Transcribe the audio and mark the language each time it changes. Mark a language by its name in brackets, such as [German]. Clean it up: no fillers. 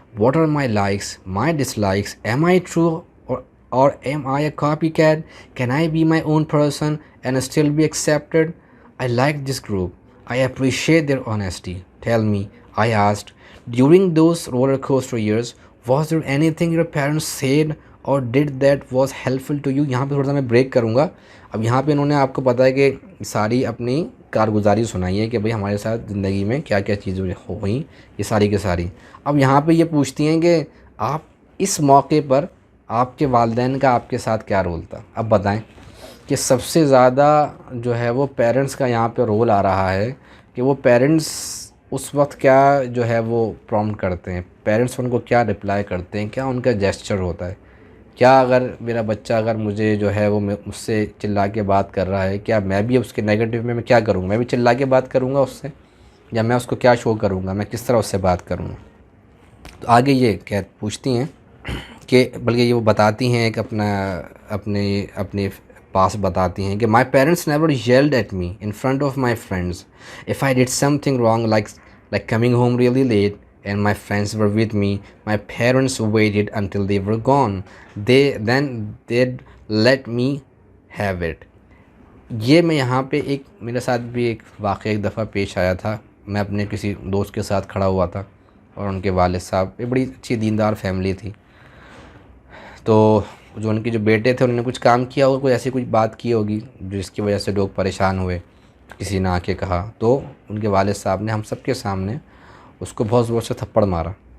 [English] What are my likes, my dislikes? Am I true or am I a copycat? Can I be my own person and still be accepted? I like this group. I appreciate their honesty. Tell me, I asked, during those roller coaster years, was there anything your parents said or did that was helpful to you? [Hindi] यहाँ पे थोड़ा सा मैं break करूँगा. अब यहाँ पे इन्होंने आपको पता है कि सारी अपनी कारगुजारी सुनाई है कि भाई हमारे साथ ज़िंदगी में क्या क्या चीज़ें हो गई, ये सारी की सारी. अब यहाँ पे ये पूछती हैं कि आप इस मौके पर आपके वालिदैन का आपके साथ क्या रोल था. अब बताएं कि सबसे ज़्यादा जो है वो पेरेंट्स का यहाँ पे रोल आ रहा है कि वो पेरेंट्स उस वक्त क्या जो है वो प्रॉम्प्ट करते हैं, पेरेंट्स उनको क्या रिप्लाई करते हैं, क्या उनका जेस्चर होता है. क्या अगर मेरा बच्चा अगर मुझे जो है वो मुझसे चिल्ला के बात कर रहा है, क्या मैं भी उसके नेगेटिव में मैं क्या करूँगा, मैं भी चिल्ला के बात करूँगा उससे, या मैं उसको क्या शो करूँगा, मैं किस तरह उससे बात करूँगा. तो आगे ये क्या पूछती हैं कि [English] बल्कि ये वो बताती हैं एक अपना अपने अपने पास बताती हैं कि my parents never yelled at me in front of my friends if I did something wrong like coming home really late and my friends were with me. My parents waited until they were gone. They'd let me have it. [Hindi] ये मैं यहाँ पे एक मेरे साथ भी एक वाक़या एक दफ़ा पेश आया था. मैं अपने किसी दोस्त के साथ खड़ा हुआ था और उनके वालिद साहब एक बड़ी अच्छी दीनदार फैमिली थी. तो जो उनके जो बेटे थे उन्होंने कुछ काम किया होगा, कोई ऐसी कुछ बात की होगी जिसकी वजह से लोग परेशान हुए, किसी ने आके कहा, तो उनके वालिद साहब ने हम सब के सामने उसको बहुत ज़ोर से थप्पड़ मारा.